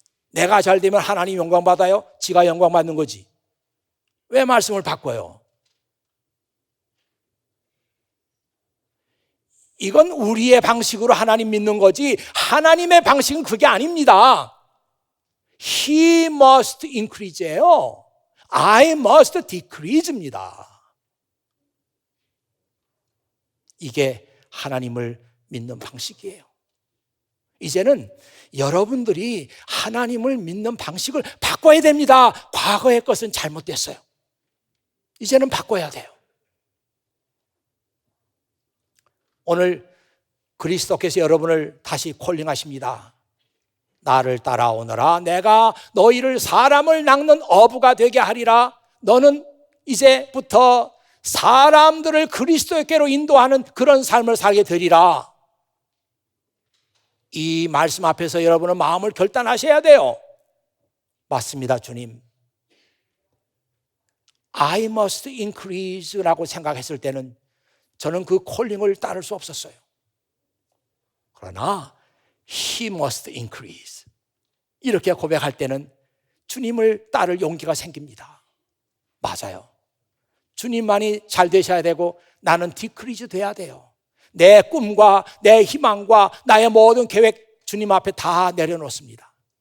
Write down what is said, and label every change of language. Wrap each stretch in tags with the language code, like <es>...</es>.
<ko>내가 잘 되면 하나님 영광 받아요? 지가 영광 받는 거지. 왜 말씀을 바꿔요? 이건 우리의 방식으로 하나님 믿는 거지 하나님의 방식은 그게 아닙니다.</ko> <en>He must increase예요. I must decrease입니다.</en> <ko>이게 하나님을 믿는 방식이에요. 이제는 여러분들이 하나님을 믿는 방식을 바꿔야 됩니다. 과거의 것은 잘못됐어요. 이제는 바꿔야 돼요. 오늘 그리스도께서 여러분을 다시 콜링하십니다. 나를 따라오너라. 내가 너희를 사람을 낚는 어부가 되게 하리라. 너는 이제부터 사람들을 그리스도께로 인도하는 그런 삶을 살게 되리라. 이 말씀 앞에서 여러분은 마음을 결단하셔야 돼요. 맞습니다, 주님.</ko> <en>I must increase</en> <ko>라고 생각했을 때는 저는 그 콜링을 따를 수 없었어요.</ko> <en>그러나 He must increase.</en> <ko>이렇게 고백할 때는 주님을 따를 용기가 생깁니다. 맞아요. 주님만이 잘 되셔야 되고 나는 디크리즈 돼야 돼요. 내 꿈과 내 희망과 나의 모든 계획 주님 앞에 다 내려놓습니다.</ko>